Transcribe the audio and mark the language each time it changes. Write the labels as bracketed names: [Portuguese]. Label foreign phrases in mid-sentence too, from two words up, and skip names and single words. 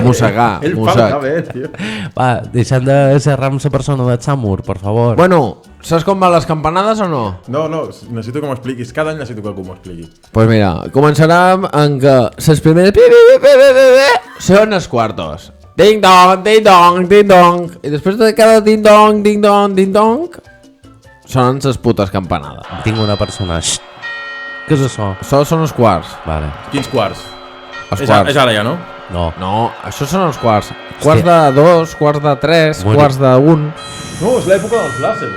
[Catalan] Mossegar, Ell mossec. parla bé, tio. Va, deixem de xerrar amb la persona de Samur, per favor. Bueno, saps com van les campanades o no? No, necessito que m'ho expliquis. Cada any necessito que algú m'ho expliqui. [Spanish] Pues mira, [Catalan] començarem en que les primeres són els quartos. Ding dong, ding dong, ding dong. I després de cada ding dong, ding dong, ding dong, sonen les putes campanades. Tinc una persona... Xxt. Què és això? Això són els quarts. Vale. Quins quarts? Els És quarts. ara ja, no? No. No, això són els quarts. Quarts de 2, quarts de 3, Bueno. quarts de 1. No, és l'època dels làsers,